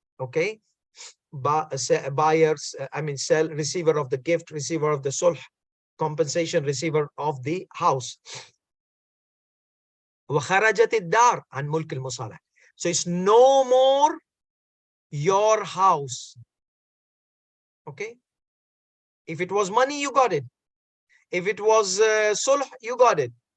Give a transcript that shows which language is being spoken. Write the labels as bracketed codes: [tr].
[en] Okay, buyers, receiver of the gift, receiver of the sulh, compensation, receiver of the house. [ar] وخرجت الدار عن ملك المصالح. [en] So it's no more your house. Okay, if it was money, you got it. If it was sulh, you got it.